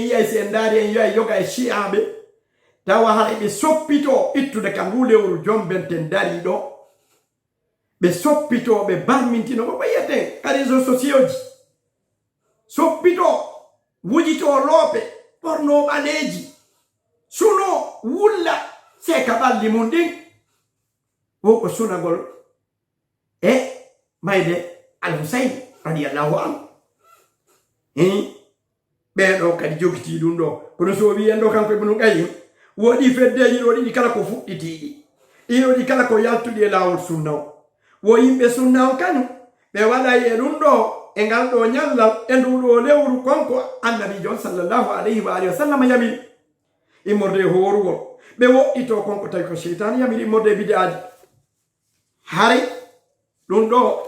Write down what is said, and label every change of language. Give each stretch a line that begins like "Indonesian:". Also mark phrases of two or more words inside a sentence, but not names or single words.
Fula: yiyay si en daari en yiyay yoga e shi'aɓe tawa hara ɓe soppito ittude ka ngu lewru jombenten dari ɗo ɓe soppito ɓe barmintino ko ɓayeten ka
French: réseaux sociaux
Fula: ji soppito wujito loope ɓorno ɓaleji suno wulla seka ɓalli mum ɗin wo ko sunagol e mayde al-Husayn
Arabic: رضي الله عنه
Fula: ɓeɗo kadi jogiti ɗum ɗo kono so wiyen ɗo kanko ibnu qayyim woɗi feddeji ɗo ɗiɗi kala ko fuɗɗitiɗi ɗiɗo ɗi kala ko yaltuɗi e lawol sunna o wo yimɓe sunna o kanu ɓe waɗay e ɗum ɗo e ngal ɗo ñallal e nduɗo lewru konko annabijo
Arabic: صلى الله عليه وعلى آله وسلم
Fula: yamiri immorde horugol ɓe woɗɗito konko tawi ko cheytan yamiri immorde bidaji haray ɗum ɗo